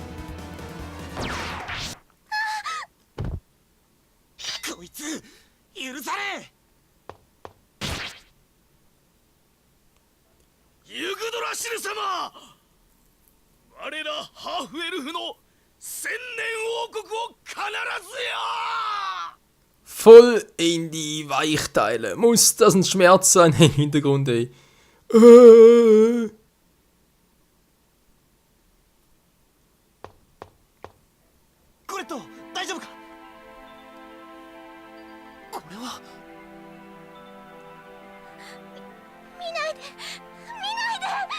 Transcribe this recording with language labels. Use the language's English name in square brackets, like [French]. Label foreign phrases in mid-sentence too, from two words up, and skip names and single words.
[Japanese] こいつ許され。ユグドラシル様、我らハーフエルフの千年王国を必ずや。 [German] Voll in die Weichteile. Muss das ein Schmerz sein im Hintergrund, ey. [Japanese] コレット、大丈夫か。これは。見ないで、見ないで。